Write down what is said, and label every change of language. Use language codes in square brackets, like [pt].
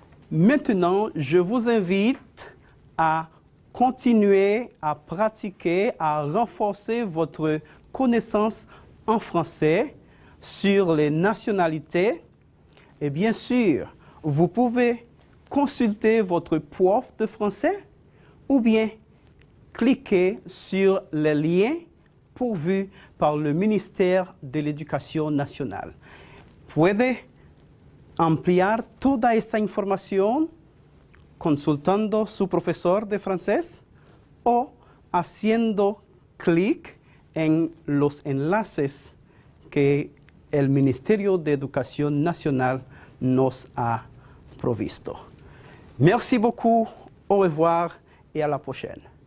[fr] Maintenant, je vous invite à continuer à pratiquer, à renforcer votre connaissance en français sur les nationalités. Et bien sûr, vous pouvez consulter votre prof de français ou bien cliquer sur les liens pourvus par le ministère de l'Éducation nacional. [es] Puede ampliar toda esta información consultando su profesor de francés o haciendo clic en los enlaces que el Ministerio de Educación Nacional nos ha provisto. [fr] Merci beaucoup, au revoir et à la prochaine.